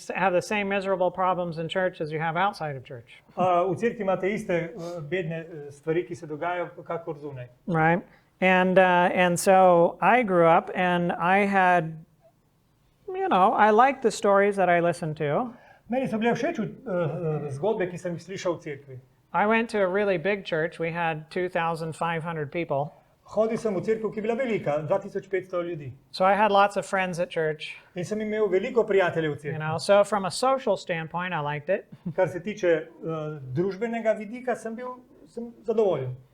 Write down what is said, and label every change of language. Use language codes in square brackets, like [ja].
[en] You have the same miserable problems in church as you have outside of church. [sl] V cerkvi imate iste bedne stvari, ki se dogajajo, kakor zunaj. [en] Right? And so I grew up and I had, you know, I liked the stories that I listened to. [sl] Meni so bile všeč zgodbe, ki sem jih slišal v cerkvi. [en] I went to a really big church. We had 2,500 people. [sl] Hodil sem v cerkev, ki je bila velika, 2500 ljudi. [en] So I had lots of friends at church, [sl] In sem imel veliko prijateljev v [en] you [sl] cerkvi. [en] know. So from a social standpoint, I liked it. [sl] Kar se tiče družbenega vidika, sem zadovoljen.